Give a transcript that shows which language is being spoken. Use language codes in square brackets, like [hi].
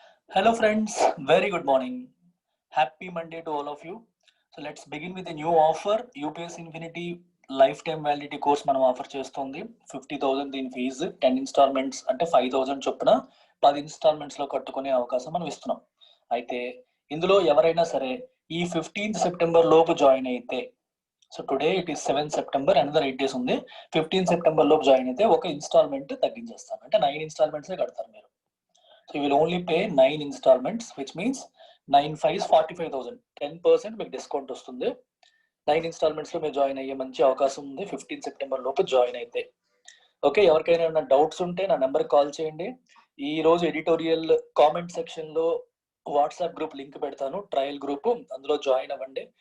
[en] Hello friends, very good morning. Happy Monday to all of you. So let's begin with a new offer. UPS Infinity lifetime validity course [te] మనం offer చేస్తుంది. 50,000 దీని fee 10 instalments అంటే 5,000 చొప్పున 10 instalments లో కట్టుకునే అవకాశం మనం ఇస్తున్నాం. అయితే ఇందులో ఎవరైనా సరే ఈ 15th సెప్టెంబర్ లోపు జాయిన్ అయితే, [en] so today it is 7th September, another 8 days [te] ఉంది. 15th సెప్టెంబర్ లోపు జాయిన్ అయితే ఒక ఇన్స్టాల్మెంట్ తగ్గించేస్తాను, అంటే 9 ఇన్స్టాల్మెంట్స్ కడతారు మీరు. [en] So you will only pay 9 installments, which means 9 5s 45,000. [te] 10% మీకు డిస్కౌంట్ వస్తుంది. 9 ఇన్స్టాల్మెంట్స్ లో మీరు జాయిన్ అయ్యే మంచి అవకాశం ఉంది 15 సెప్టెంబర్ లోపు జాయిన్ అయితే. ఓకే, ఎవరికైనా ఏమైనా డౌట్స్ ఉంటే నా నెంబర్ కాల్ చేయండి. ఈ రోజు ఎడిటోరియల్ కామెంట్ సెక్షన్ లో వాట్సాప్ గ్రూప్ లింక్ పెడతాను, ట్రయల్ గ్రూప్, అందులో జాయిన్ అవ్వండి.